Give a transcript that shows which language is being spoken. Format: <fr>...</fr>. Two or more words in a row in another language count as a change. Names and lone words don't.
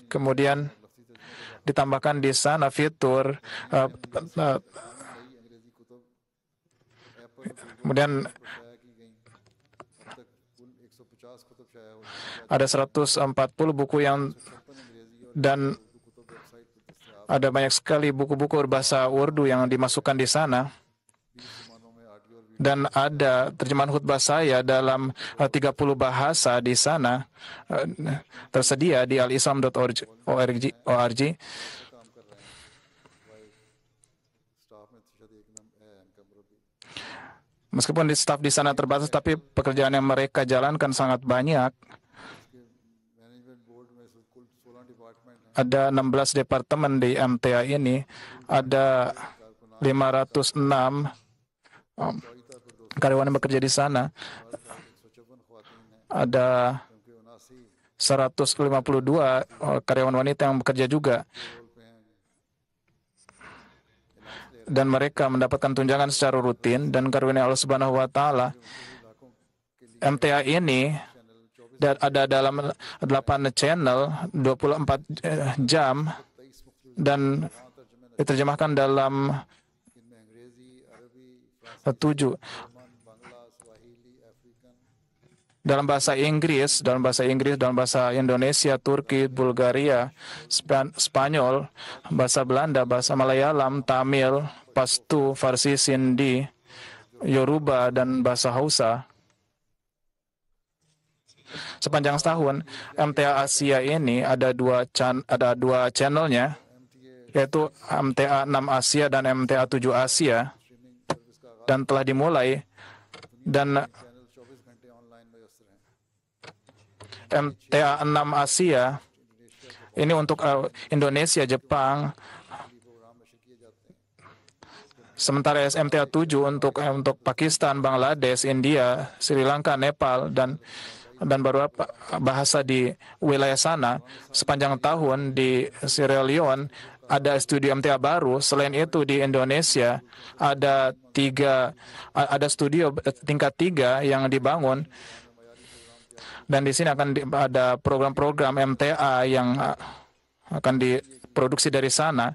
<id>Kemudian ditambahkan di sana fitur kemudian ada 140 buku dan ada banyak sekali buku-buku berbahasa Urdu yang dimasukkan di sana. dan ada terjemahan khutbah saya dalam 30 bahasa di sana, tersedia di alislam.org.</id> <ur>کام کر رہے ہیں بھائی اسٹاف میں شاید ایک نام ہے ان کا مربی</ur> <id>Meskipun di staf di sana terbatas, tapi pekerjaan yang mereka jalankan sangat banyak.</id> <ur>इसके</ur> <en>management board</en> <ur>میں کل 16 ڈیپارٹمنٹ ہیں</ur> <id>Ada 16 departemen di MTA ini, ada 506 karyawan yang bekerja di sana,</id> <ur>154 خواتین ہیں</ur> <id>ada</id> <ur>क्योंकि</ur> <id>152 karyawan wanita yang bekerja juga,</id> <ur>رول پے ہیں</ur> <id>dan mereka mendapatkan tunjangan secara rutin. Dan karunia</id> <ar>الله سبحانه وتعالى,</ar> <ur>علاقوں کے لیے</ur> <id>MTA ini ada dalam 8 channel 24 jam</id> <ur>23 مختلف</ur> <id>dan diterjemahkan dalam</id> <ur>ان میں انگریزی عربی فرانسیسی 7 جرمن بنگلہ سواحلی افریقن</ur> <id>dalam bahasa Inggris, dalam bahasa Indonesia, Turki, Bulgaria, Spanyol, bahasa Belanda, bahasa Malayalam, Tamil, Pashto, Farsi, Sindhi, Yoruba, dan bahasa Hausa. Sepanjang setahun, MTA Asia ini ada dua channelnya, yaitu MTA 6 Asia dan MTA 7 Asia,</id> <en>streaming service</en> <ur>کا آغاز</ur> <id>dan telah dimulai. Dan</id> <ur>چینل 24 گھنٹے آن لائن میسر ہیں</ur> <id>MTA 6 Asia ini untuk Indonesia, Jepang,</id> <ur>پروگرام نشر کیے جاتے ہیں</ur> <id>sementara MTA 7 untuk Pakistan, Bangladesh, India, Sri Lanka, Nepal, dan beberapa bahasa di wilayah sana. Sepanjang tahun di Sierra Leone ada studio MTA baru. Selain itu di Indonesia ada studio tingkat 3 yang dibangun, dan di sini akan ada program-program MTA yang akan diproduksi dari sana.</id>